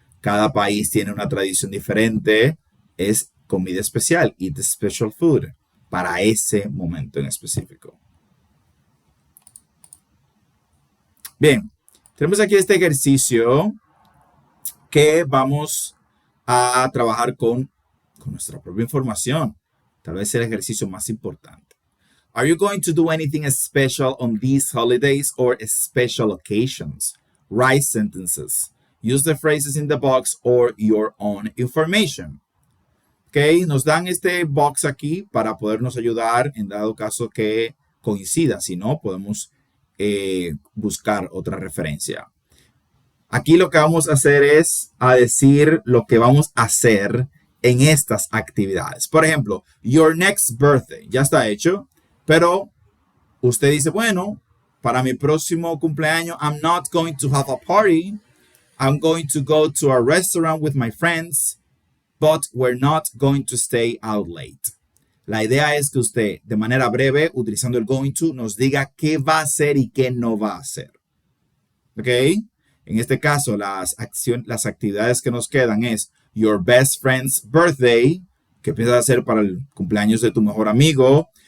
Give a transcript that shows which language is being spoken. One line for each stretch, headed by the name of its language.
Spanish: Cada país tiene una tradición diferente. Es comida especial,
English: eat special food,
Spanish: para ese momento en específico. Bien, tenemos aquí este ejercicio que vamos a trabajar con nuestra propia información. Tal vez el ejercicio más importante.
English: Are you going to do anything special on these holidays or special occasions? Write sentences. Use the phrases in the box or your own information.
Spanish: Ok, nos dan este box aquí para podernos ayudar en dado caso que coincida. Si no, podemos buscar otra referencia. Aquí lo que vamos a hacer es a decir lo que vamos a hacer en estas actividades. Por ejemplo, your next birthday. Ya está hecho. Pero usted dice, bueno, para mi próximo cumpleaños,
English: I'm not going to have a party. I'm going to go to a restaurant with my friends, but we're not going to stay out late.
Spanish: La idea es que usted, de manera breve, utilizando el going to, nos diga qué va a hacer y qué no va a hacer. ¿Ok? En este caso, las actividades que nos quedan es
English: your best friend's birthday,
Spanish: que piensas hacer para el cumpleaños de tu mejor amigo.